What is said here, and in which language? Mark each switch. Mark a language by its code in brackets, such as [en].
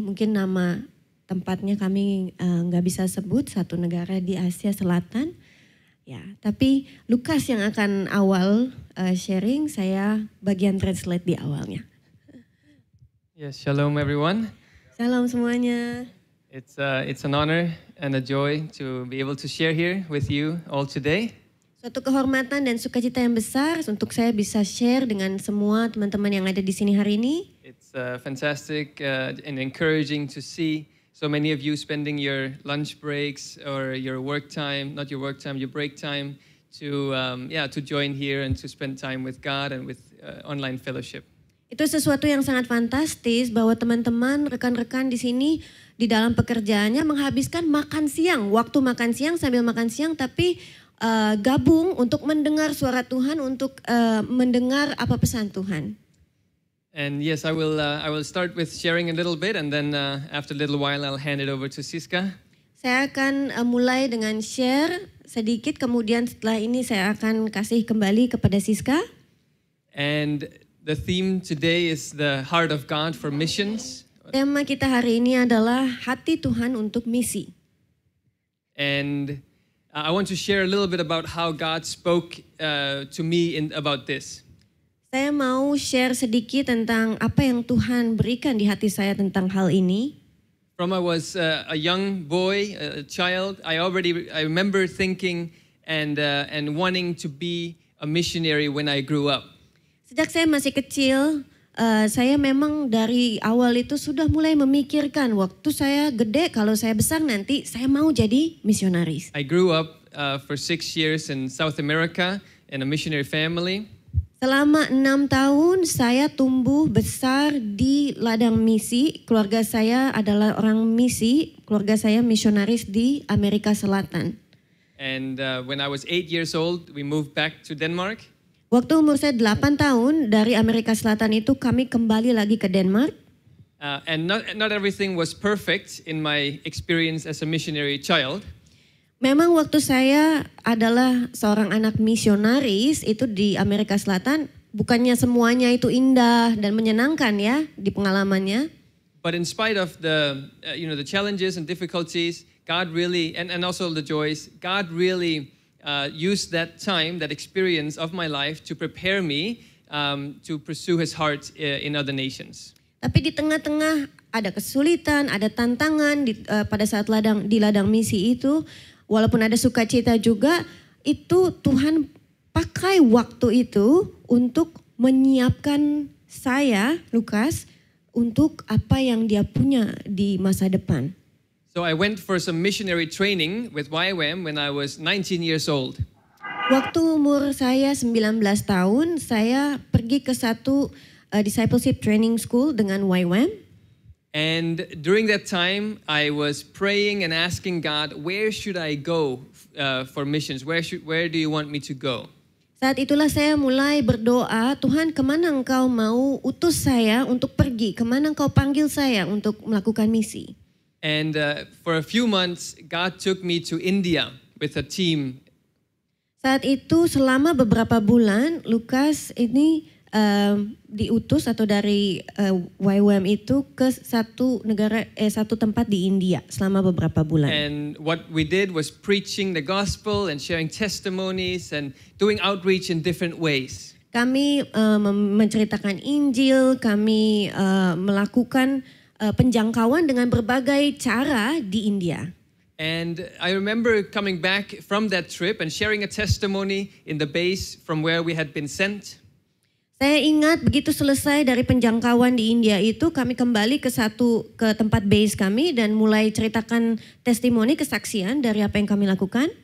[id] Mungkin nama tempatnya kami nggak bisa sebut, satu negara di Asia Selatan. Ya, tapi Lukas yang akan awal sharing, saya bagian translate di awalnya. [en] Yes, shalom everyone. [id] Shalom semuanya. [en] It's an honor and a joy to be able to share here with you all today. [id] Suatu kehormatan dan sukacita yang besar untuk saya bisa share dengan semua teman-teman yang ada di sini hari ini. [en] It's fantastic and encouraging to see so many of you spending your lunch breaks or your work time, not your work time, your break time, to join here and to spend time with God and with online fellowship. [id] Itu sesuatu yang sangat fantastis bahwa teman-teman, rekan-rekan di sini di dalam pekerjaannya menghabiskan makan siang, waktu makan siang sambil makan siang, tapi gabung untuk mendengar suara Tuhan, untuk mendengar apa pesan Tuhan. [en] And yes, I will start with sharing a little bit, and then after a little while I'll hand it over to Siska. [id] Saya akan mulai dengan share sedikit, kemudian setelah ini saya akan kasih kembali kepada Siska. [en] And the theme today is the heart of God for missions. [id] Tema kita hari ini adalah hati Tuhan untuk misi. [en] And I want to share a little bit about how God spoke to me about this. [id] Saya mau share sedikit tentang apa yang Tuhan berikan di hati saya tentang hal ini. [en] From I was a young boy, a child, I remember thinking and wanting to be a missionary when I grew up. [id] Sejak saya masih kecil, saya memang dari awal itu sudah mulai memikirkan waktu saya gede, kalau saya besar nanti saya mau jadi misionaris. [en] I grew up for 6 years in South America in a missionary family. [id] Selama 6 tahun saya tumbuh besar di ladang misi. Keluarga saya adalah orang misi. Keluarga saya misionaris di Amerika Selatan. [en] And when I was 8 years old, we moved back to Denmark. [id] Waktu umur saya 8 tahun dari Amerika Selatan itu kami kembali lagi ke Denmark. [en] And not everything was perfect in my experience as a missionary child. [id] Memang waktu saya adalah seorang anak misionaris itu di Amerika Selatan, bukannya semuanya itu indah dan menyenangkan ya di pengalamannya. [en] But in spite of the challenges and difficulties, God really and also the joys, God really used that time, that experience of my life to prepare me to pursue His heart in other nations. [id] Tapi di tengah-tengah ada kesulitan, ada tantangan pada saat di ladang misi itu. Walaupun ada sukacita juga, itu Tuhan pakai waktu itu untuk menyiapkan saya, Lukas, untuk apa yang Dia punya di masa depan. [en] So I went for some missionary training with YWAM when I was 19 years old. [id] Waktu umur saya 19 tahun, saya pergi ke satu [en] discipleship training school [id] dengan YWAM. [en] And during that time, I was praying and asking God, where should I go for missions? Where do you want me to go? [id] Saat itulah saya mulai berdoa, Tuhan kemana Engkau mau utus saya untuk pergi? Kemana Engkau panggil saya untuk melakukan misi? [en] And for a few months, God took me to India with a team. [id] Saat itu selama beberapa bulan, Lukas ini diutus atau dari YWAM itu ke satu tempat di India selama beberapa bulan. [en] And what we did was preaching the gospel and sharing testimonies and doing outreach in different ways. [id] Kami menceritakan Injil, kami melakukan penjangkauan dengan berbagai cara di India. [en] And I remember coming back from that trip and sharing a testimony in the base from where we had been sent. [id] Saya ingat begitu selesai dari penjangkauan di India itu, kami kembali ke tempat base kami dan mulai ceritakan testimoni, kesaksian dari apa yang kami lakukan.